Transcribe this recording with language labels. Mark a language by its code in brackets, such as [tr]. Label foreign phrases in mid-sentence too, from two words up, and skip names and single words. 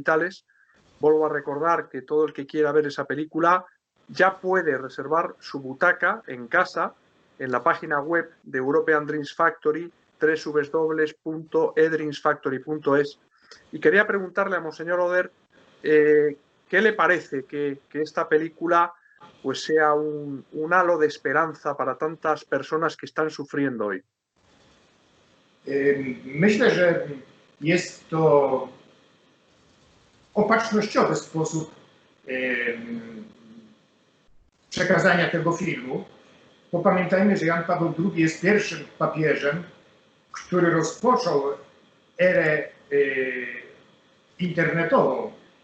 [es] Vuelvo a recordar que todo el que quiera ver esa película ya puede reservar su butaca en casa en la página web de European Dreams Factory, www.edreamsfactory.es. Y quería preguntarle a Monseñor Oder qué le parece que esta película pues sea un halo de esperanza para tantas personas que están sufriendo hoy. [pl] Myślę, że jest to opatrznościowy sposób przekazania tego filmu, bo pamiętajmy, że Jan Paweł II jest pierwszym papieżem, który rozpoczął erę internetową.